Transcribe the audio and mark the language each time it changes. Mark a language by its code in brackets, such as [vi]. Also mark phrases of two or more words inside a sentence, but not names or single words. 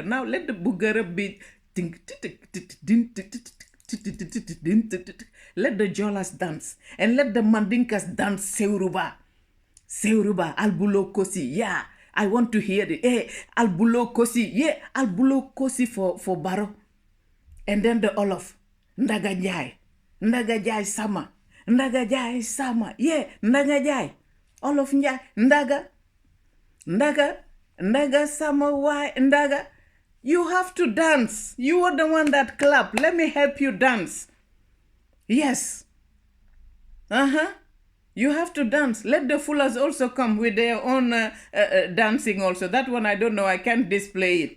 [en] Now let the Bugara be... Let the Jolas dance. And let the Mandinkas dance Seuruba. Seuruba, Albulo Kosi. Yeah, I want to hear it. Hey, Albulo Kosi. Yeah, Albulo Kosi for Barrow. And then the Olaf. Ndagajai. Ndagajai Sama. Ndagajai Sama. Yeah, Ndagajai. Olaf Njai. Ndaga, Sama, why, Ndaga. You have to dance. You are the one that clap. Let me help you dance. Yes. You have to dance. Let the Fullers also come with their own dancing also. That one, I don't know. I can't display it.